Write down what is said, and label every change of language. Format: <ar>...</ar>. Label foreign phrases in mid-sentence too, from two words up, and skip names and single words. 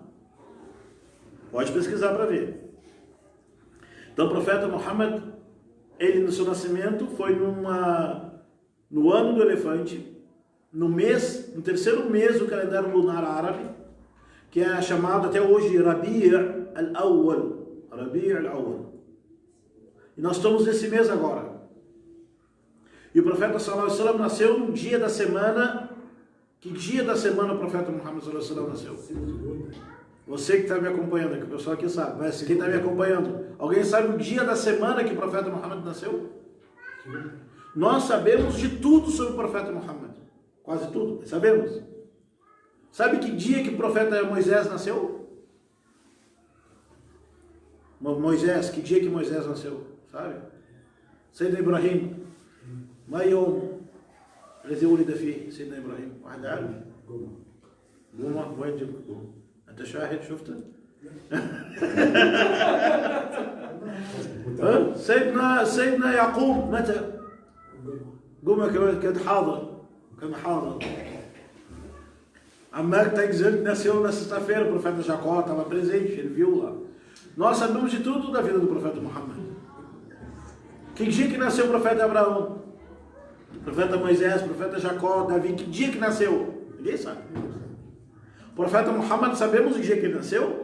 <pt>Pode pesquisar para ver. Então, o profeta Muhammad, ele no seu nascimento foi no ano do elefante, no terceiro mês do calendário lunar árabe, que é chamado até hoje Rabi' al-Awwal. Rabi' al-Awwal. E nós estamos nesse mês agora. E o profeta</pt> <ar>صلى الله عليه وسلم</ar> <pt>nasceu no dia da semana. Que dia da semana o profeta Muhammad</pt> <ar>صلى الله عليه وسلم</ar> <pt>nasceu? Você que está me acompanhando aqui, o pessoal aqui sabe, mas quem está me acompanhando, alguém sabe o dia da semana que o profeta Muhammad nasceu? Nós sabemos de tudo sobre o profeta Muhammad. Quase tudo, sabemos. Sabe que dia que o profeta Moisés nasceu? Moisés, que dia que Moisés nasceu? Sabe? Sayyidina Ibrahim.</pt> <ar>ما يوم الذي ولد فيه سيدنا إبراهيم؟ واحد عارف؟ قومة وين جبت قومة؟ أنت شاهد شفته؟ سيدنا يعقوب متى؟ قومة كان حاضر.</ar> <pt>A Mac está dizendo que nasceu na sexta-feira, o profeta Jacó estava presente, ele viu lá. Nós sabemos de tudo da vida do profeta Muhammad. Que dia que nasceu o profeta Abraão? O profeta Moisés, o profeta Jacó, Davi, que dia que nasceu? Ninguém sabe. O profeta Muhammad, sabemos o dia que ele nasceu?</pt>